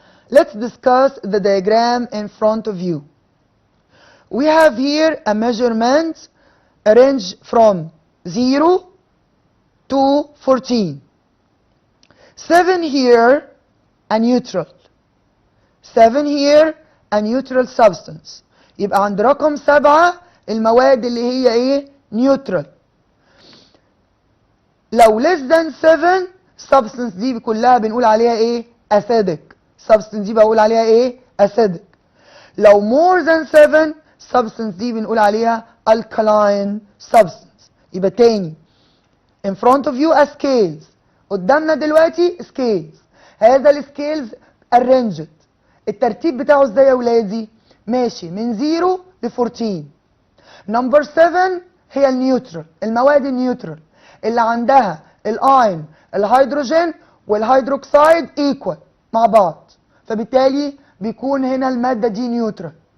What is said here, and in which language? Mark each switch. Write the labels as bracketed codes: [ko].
[en] Let's discuss the diagram in front of you. We have here a measurement, a range from 0 to 14. 7 here, a neutral. 7 here, a neutral substance. [ar] يبقى عند رقم 7 المواد اللي هي ايه؟ neutral. لو [en] less than 7 substance [ar] دي كلها بنقول عليها ايه؟ acidic. substance دي بقول عليها ايه؟ acidic. [en] لو more than 7 substance [ar] دي بنقول عليها [en] alkaline substance. [ar] يبقى تاني [en] in front of you a scales. [ar] قدامنا دلوقتي scales. هذا السكيلز arranged. الترتيب بتاعه ازاي يا ولادي؟ ماشي من 0 ل 14. نمبر 7 هي النيوترال، المواد النيوترال اللي عندها الاين الهيدروجين والهيدروكسيد ايكوال مع بعض، فبالتالي بيكون هنا الماده دي نيوترال.